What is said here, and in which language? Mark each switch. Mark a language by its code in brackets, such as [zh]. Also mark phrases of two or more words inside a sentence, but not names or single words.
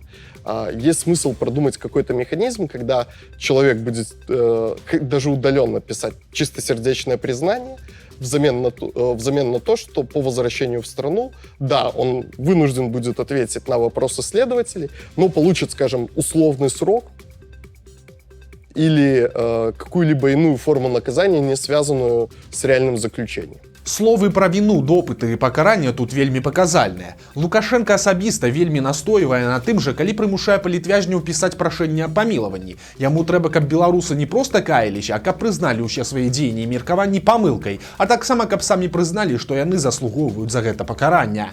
[ru] Есть смысл продумать какой-то механизм, когда человек будет даже удаленно писать чистосердечное признание, взамен на то, что по возвращению в страну, да, он вынужден будет ответить на вопросы следователей, но получит, скажем, условный срок или какую-либо иную форму наказания, не связанную с реальным заключением. [be] Словы пра віну, допыты і пакарання тут вельмі паказальныя. Лукашенко асабіста вельмі настойвае на тым жа, калі прымушае палітвязняў пісаць прашэнне аб памілаванні. Яму трэба, каб беларусы не проста каяліся, а каб прызналі ўсе свае дзеянні і меркаванні памылкай, а таксама каб самі прызналі, што яны заслугоўваюць за гэта пакарання.